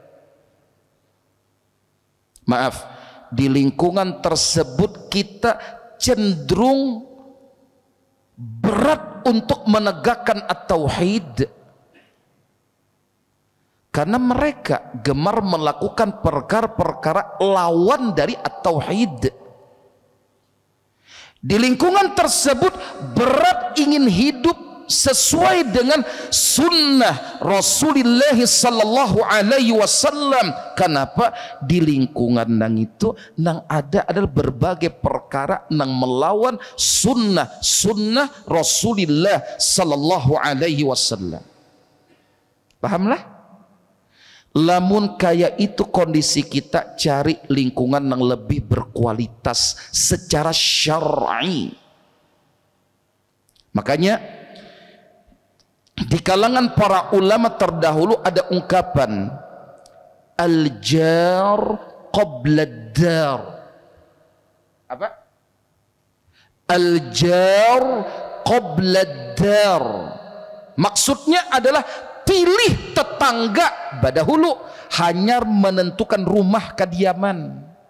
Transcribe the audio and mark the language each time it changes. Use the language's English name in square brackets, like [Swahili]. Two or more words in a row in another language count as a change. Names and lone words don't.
[Indonesian] Maaf, di lingkungan tersebut kita cenderung berat untuk menegakkan at-tauhid karena mereka gemar melakukan perkara-perkara lawan dari at-tauhid. Di lingkungan tersebut berat ingin hidup sesuai dengan sunnah Rasulullah [Arabic] صلى الله عليه وسلم. [Indonesian] Kenapa? [Banjar] Di lingkungan nang itu nang ada adalah berbagai perkara nang melawan sunnah Rasulullah [Arabic] صلى الله عليه وسلم. [Banjar] Pahamlah? [Indonesian] Lamun kayak itu kondisi kita, cari lingkungan yang lebih berkualitas secara syar'i. Makanya di kalangan para ulama terdahulu ada ungkapan [Arabic] الجار قبل الدار. Apa? الجار قبل الدار. [Indonesian] Maksudnya adalah pilih tetangga badahulu, hanya menentukan rumah kediaman.